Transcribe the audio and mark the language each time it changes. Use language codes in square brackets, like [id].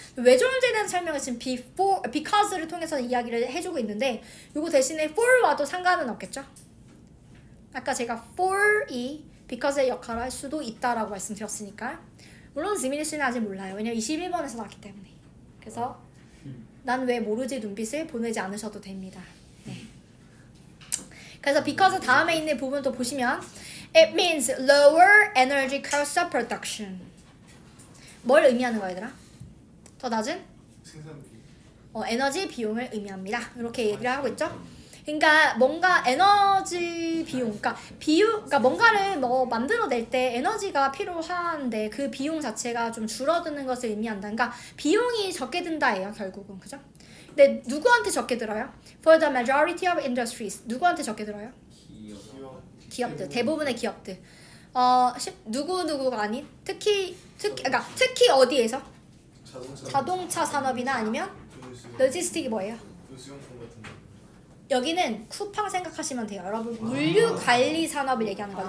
[ko] 왜 좋은지에 대한 설명을 지금 because를 통해서 이야기를 해주고 있는데 이거 대신에 for와도 상관은 없겠죠? 아까 제가 for이 because의 역할을 할 수도 있다라고 말씀드렸으니까 물론 지민이 씨는 아직 몰라요. 왜냐면 21번에서 나왔기 때문에. 그래서 난 왜 모르지 눈빛을 보내지 않으셔도 됩니다. 네. 그래서 because 다음에 있는 부분도 보시면 [en] it means lower energy cost of production. [ko] 뭘 의미하는 거야 얘들아? 더 낮은? 생산비. 에너지 비용을 의미합니다. 이렇게 얘기를 하고 있죠. 그러니까 뭔가 에너지 비용, 그러니까 뭔가를 뭐 만들어낼 때 에너지가 필요한데 그 비용 자체가 좀 줄어드는 것을 의미한다. 그러니까 비용이 적게 든다예요 결국은, 그죠? 근데 누구한테 적게 들어요? [en] For the majority of industries [ko] 누구한테 적게 들어요? 기업들, 대부분의 기업들. 누구가 아닌 특히 어디에서? 자동차 산업이나 아니면 로지스틱이 뭐예요? 수용품 같은데. 여기는 쿠팡 생각하시면 돼요. 여러분 물류 관리 산업을 얘기하는 거예요.